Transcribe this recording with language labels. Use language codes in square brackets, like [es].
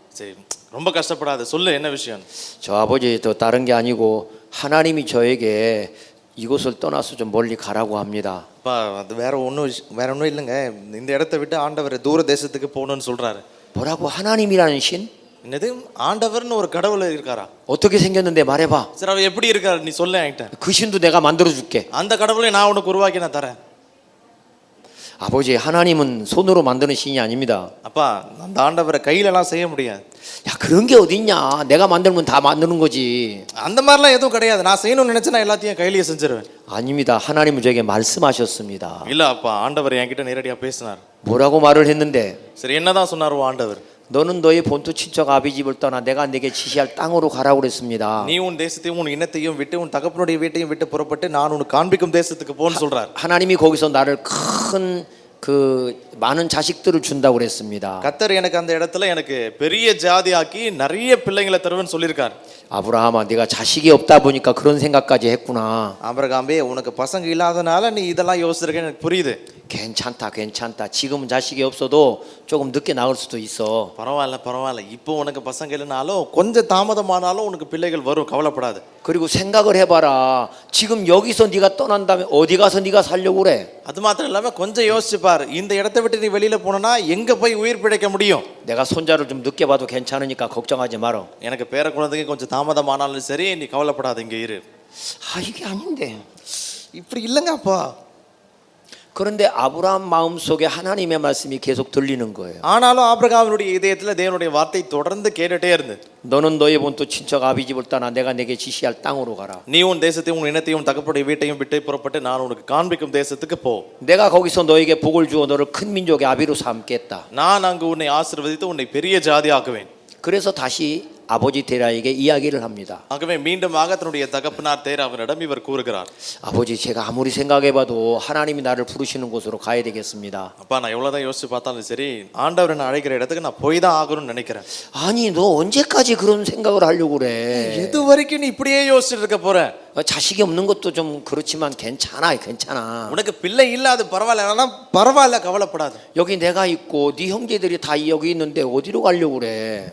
[ta] சரி, ரொம்ப கஷ்டப்படாத, சொல்லு என்ன விஷயம். [ko] 저 아버지 또 다른 게 아니고 하나님이 저에게 이곳을 떠나서 좀 멀리 가라고 합니다. [ta] அப்பா, அது வேற ஒன்றும் இல்லைங்க. இந்த இடத்தை விட்டு ஆண்டவர் தூர தேசத்துக்கு போகணும்னு சொல்றாரு. [ko] 뭐라고? 하나님이라는 신? [ta] என்னது? ஆண்டவர்னு ஒரு கடவுள் இருக்காரா? [ko] 어떻게 생겼는데 말해봐. [ta] சரி, அவர் எப்படி இருக்காரு நீ சொல்ல என்கிட்ட. [ko] 그 신도 내가 만들어줄게. [ta] அந்த கடவுளை நான் உனக்கு உருவாக்கி நான் தரேன். [ko] 아버지, 하나님은 손으로 만드는 신이 아닙니다. [ta] அப்பா, அந்த ஆண்டவரை கையிலலாம் செய்ய முடியாது. [ko] 야, 그런 게 어딨냐? 내가 만들면 다 만드는 거지. [ta] அந்த மாதிரிலாம் எதுவும் கிடையாது. நான் செய்யணும்னு நினைச்சா நான் எல்லாத்தையும் கையிலேயே செஞ்சிருவேன். [ko] 아닙니다. 하나님은 저에게 말씀하셨습니다. [ta] இல்ல அப்பா, ஆண்டவர் என்கிட்ட நேரடியா பேசினார். [ko] 뭐라고 말을 했는데? [ta] சரி, என்னதான் சொன்னாரோ ஆண்டவர்? [ko] 너는 너의 본토 친척 아비 집을 떠나 내가 네게 지시할 땅으로 가라고 그랬습니다. [ta] நீ உன் தேசத்தையும் உன் இனத்தையும் விட்டு உன் தகப்பனுடைய வீட்டையும் விட்டு புறப்பட்டு நான் உனக்கு காண்பிக்கும் தேசத்துக்கு போன்னு சொல்றார். [ko] 하나님이 거기서 나를 큰 많은 자식들을 준다고 그랬습니다. [ta] கர்த்தர் எனக்கு அந்த இடத்துல எனக்கு பெரிய ஜாதியாக்கி நிறைய பிள்ளைங்களை தருவேன்னு சொல்லியிருக்கார். [ko] 아브라함아, 네가 자식이 없다 보니까 그런 생각까지 했구나. [ta] ஆபிரகாமே, உனக்கு பசங்க இல்லாதனால நீ இதெல்லாம் யோசிச்சிருக்கேன்னு எனக்கு புரியுது. [ko] 괜찮다. 지금은 자식이 없어도 조금 늦게 나올 수도 있어. [ta] பரவாயில்ல. இப்போ உனக்கு பசங்க இல்லைனாலும் கொஞ்சம் தாமதமானாலும் உனக்கு பிள்ளைகள் வரும், கவலைப்படாது. [ko] 그리고 생각을 해봐라. 지금 여기서 네가 떠난 다음에 어디 가서 네가 살려고 그래? [ta] அது மாத்திரம் இல்லாம கொஞ்சம் யோசிச்சு பாரு. இந்த இடத்தை விட்டு நீ வெளியில போனா எங்க போய் உயிர் பிழைக்க முடியும்? [ko] 내가 손자를 좀 늦게 봐도 괜찮으니까 걱정하지 마라. [ta] எனக்கு பேர குழந்தைங்க கொஞ்சம் தாமதமானாலும் சரி, நீ கவலைப்படாத, இங்க இரு. [ko] 이게 아닌데. [ta] இப்படி இல்லைங்க அப்பா. [ko] 그런데 아브라함 마음속에 하나님의 말씀이 계속 들리는 거예요. [ta] ஆனாலும் ஆபிரகாமினுடைய இதயத்துல தேவனுடைய வார்த்தை தொடர்ந்து கேட்டுட்டே இருந்தது. [ko] 너는 너의 본토 친척 아비 집을 떠나 내가 네게 지시할 땅으로 가라. [ta] நீ உன் தேசத்தையும் உன் இனத்தையும் தகப்பனுடைய வீட்டையும் விட்டு புறப்பட்டு நான் உனக்கு காண்பிக்கும் தேசத்துக்கு போ. [ko] 내가 거기서 너에게 복을 주어 너를 큰 민족의 아비로 삼겠다. [ta] நான் அங்கு உன்னை ஆசீர்வதித்து உன்னை பெரிய ஜாதி ஆக்குவேன். [ko] 그래서 다시 아버지 데라에게 이야기를 합니다. [ta] ஆகவே மீண்டுமாக தன்னுடைய தகப்பனார் தேராவினிடம் இவர் கூறுகிறார். [ko] 아버지, 제가 아무리 생각해봐도 하나님이 나를 부르시는 곳으로 가야 되겠습니다. [ta] அப்பா, நான் எவ்வளவுதான் யோசிச்சு பார்த்தாலும் சரி, ஆண்டவர் என்ன அழைக்கிற இடத்துக்கு நான் போய் தான் ஆகணும்னு நினைக்கிறேன். [ko] 아니, 너 언제까지 그런 생각을 하려고 그래? [ta] எது வரைக்கும் நீ இப்படியே யோசிச்சுட்டு இருக்க போற? [ko] 자식이 없는 것도 좀 그렇지만 괜찮아. [ta] உனக்கு பிள்ளை இல்ல, அது பரவாயில்ல. பரவாயில்ல, கவலைப்படாது. [ko] 여기 내가 있고 네 형제들이 다 여기 있는데 어디로 가려고 그래?